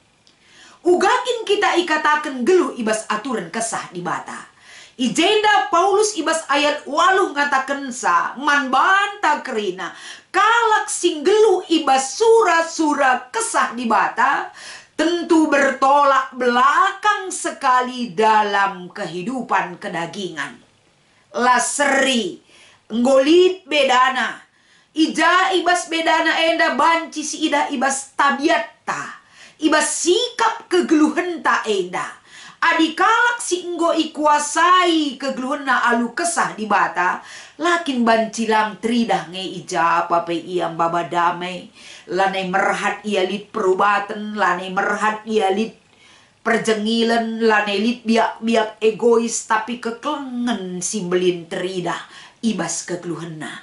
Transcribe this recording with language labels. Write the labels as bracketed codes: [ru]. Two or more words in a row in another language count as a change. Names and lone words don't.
[btx] Ugakin kita ikatakan geluh ibas aturan kesah di bata. Ijenda Paulus ibas ayat 8 ngatakan sa man banta kerina kalak sing geluh ibas sura-sura kesah di bata tentu [id] bertolak belakang sekali dalam kehidupan kedagingan. [btx] Laseri ngolit bedana ija ibas bedana enda banci si ida ibas tabiatta ibas sikap kegeluhan ta enda adikalak si enggo ikuasai kegeluhan na alu kesah di bata lakin bancilang tridah nge ija pape iam baba damai lanai merhat ia lit perubatan lanai merhat ia lit perjengilan lanelit biak egois tapi kekelengen si belin teridah ibas kegeluhena.